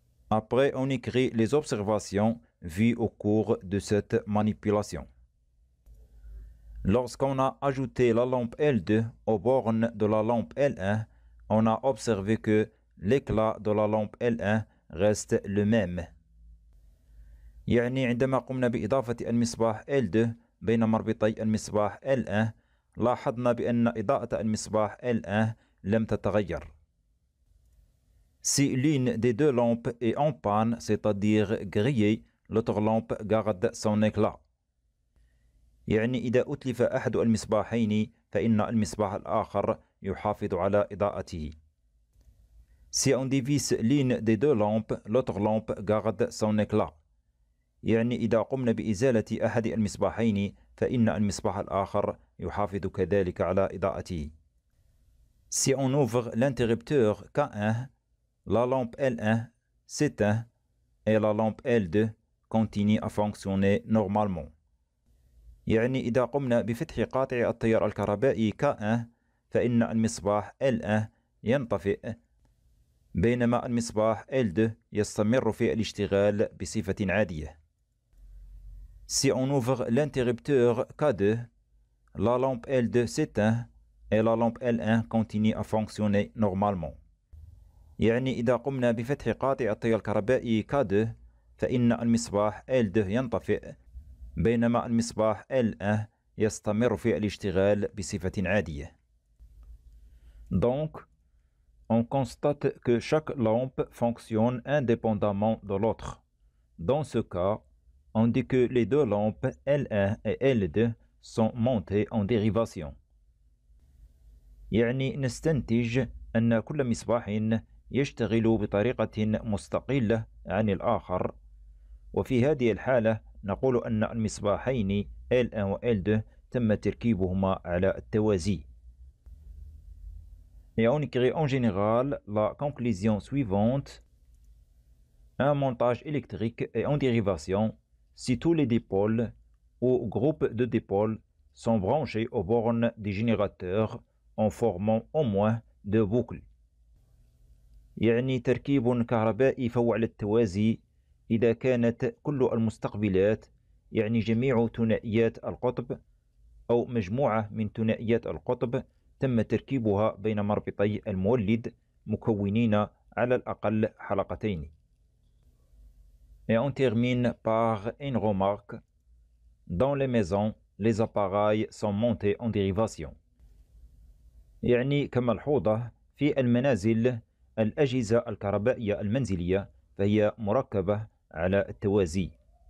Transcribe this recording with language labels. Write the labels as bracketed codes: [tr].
[fr] Après, on écrit les observations vues au cours de cette manipulation. Lorsqu'on a ajouté la lampe L2 aux bornes de la lampe L1, on a observé que l'éclat de la lampe L1 reste le même. [ar] يعني عندما قمنا بإضافة المصباح L2 بين مربطي المصباح L1 لاحظنا بأن إضاءة المصباح L1 لم تتغير. [fr] Si l'une des deux lampes est en panne, c'est-à-dire grillée, l'autre lampe garde son éclat. [ar] يعني إذا أتلف أحد المصباحين فإن المصباح الآخر يحافظ على إضاءته. [fr] Si on dévisse l'une des deux lampes, l'autre lampe garde son éclat. [ar] يعني إذا قمنا بإزالة أحد المصباحين فإن المصباح الآخر يحافظ كذلك على إضاءته. [fr] Si on ouvre l'interrupteur K1, la lampe L1 s'éteint et la lampe L2 continue à fonctionner normalement. [ar] يعني إذا قمنا بفتح قاطع التيار الكهربائي K1 فإن المصباح L1 ينطفئ بينما المصباح L2 يستمر في الاشتغال بصفة عادية. [fr] Si on ouvre l'interrupteur K2, la lampe L2 s'éteint et la lampe L1 continue à fonctionner normalement. [ar] يعني إذا قمنا بفتح قاطع التيار الكهربائي K2 فإن المصباح L2 ينطفئ بينما المصباح L1 يستمر في الاشتغال بصفة عادية. [fr] Donc, on constate que chaque lampe fonctionne indépendamment de l'autre. Dans ce cas, on dit que les deux lampes L1 et L2 sont montées en dérivation. [ar] يعني نستنتج أن كل مصباح يشتغل بطريقة مستقلة عن الآخر، وفي هذه الحالة نقول أن المصباحين L1 و L2 تم تركيبهما على التوازي. [fr] Et on écrit en général la conclusion suivante. Un montage électrique est en dérivation si tous les dipôles ou groupes de dipôles sont branchés aux bornes des générateurs en formant au moins 2 boucles. [ar] يعني تركيب كهربائي فهو على التوازي إذا كانت كل المستقبلات يعني جميع ثنائيات القطب أو مجموعة من ثنائيات القطب تم تركيبها بين مربطي المولد مكونين على الأقل حلقتين. [fr] Et on termine par une remarque. Dans les maisons, les appareils sont montés en dérivation. [ar] يعني كملحوظة في المنازل الأجهزة الكهربائية المنزلية فهي مركبة على التوازي.